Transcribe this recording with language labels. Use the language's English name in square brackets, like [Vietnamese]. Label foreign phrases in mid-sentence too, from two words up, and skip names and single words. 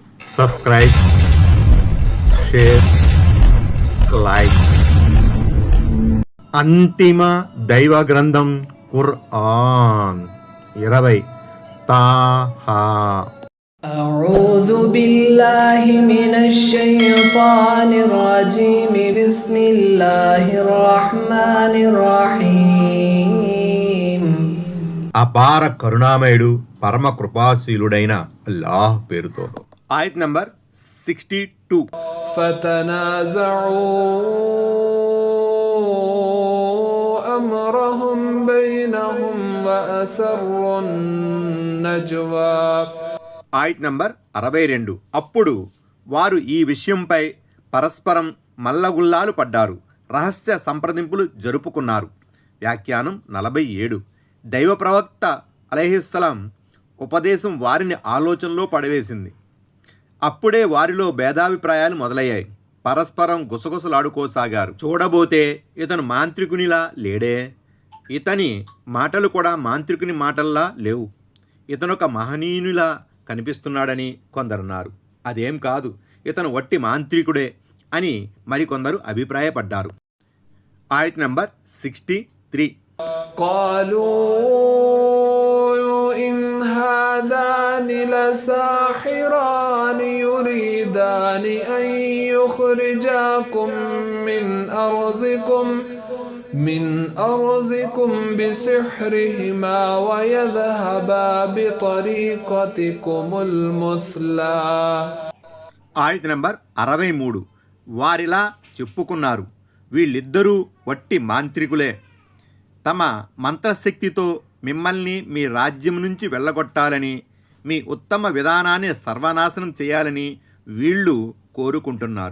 [English] subscribe, share, like. [Telugu] అంతిమ దైవ గ్రంథం ఖురాన్ 20 తాహా. [Arabic] أعوذ بالله من الشيطان الرجيم بسم الله الرحمن الرحيم. [Telugu] అపార కరుణామయుడు పరమ కృపాశీలుడైన అల్లాహ్ పేరుతో. ఆయత్ నంబర్ 62. [Arabic] فتنازعوا أمرهم بينهم وأسروا النجوى. [Telugu] ఆయత్ నంబర్ 62. అప్పుడు వారు ఈ విషయంపై పరస్పరం మల్లగుల్లాలు పడ్డారు, రహస్య సంప్రదింపులు జరుపుకున్నారు. వ్యాఖ్యానం 47. దైవ ప్రవక్త అలైహిస్సలాం ఉపదేశం వారిని ఆలోచనలో పడవేసింది. అప్పుడే వారిలో భేదాభిప్రాయాలు మొదలయ్యాయి. పరస్పరం గుసగుసలాడుకోసాగారు. చూడబోతే ఇతను మాంత్రికునిలా లేడే, ఇతని మాటలు కూడా మాంత్రికుని మాటల్లా లేవు, ఇతనొక మహనీయునిలా కనిపిస్తున్నాడని కొందరున్నారు. అదేం కాదు, ఇతను వట్టి మాంత్రికుడే అని మరికొందరు అభిప్రాయపడ్డారు. ఆయత్ నంబర్ 63. [Arabic] قالوا إن هذان لساحران يريدان أن يخرجاكم من أرضكم بسحرهما ويذهبا بطريقتكم المثلى. [Telugu] ఆయత్ నంబర్ 63. వారిలా చెప్పుకున్నారు, వీళ్ళిద్దరూ వట్టి మాంత్రికులే, తమ మంత్రశక్తితో మిమ్మల్ని మీ రాజ్యం నుంచి వెళ్ళగొట్టాలని, మీ ఉత్తమ విధానాన్ని సర్వనాశనం చేయాలని వీళ్ళు కోరుకుంటున్నారు.